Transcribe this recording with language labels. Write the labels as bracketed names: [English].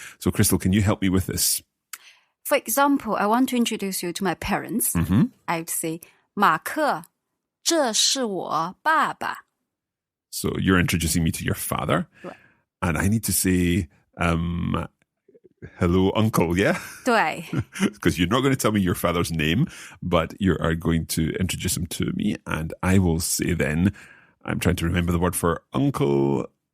[English] So, Crystal, can you help me with this? For example, I want to introduce you to my parents. I would say, [Chinese] 马克,这是我爸爸. [English] So you're introducing me to your father. Right. And I need to say, hello, uncle, yeah? [Chinese] 对. [English] Because you're not going to tell me your father's name, but you are going to introduce him to me. And I will say then, I'm trying to remember the word for uncle.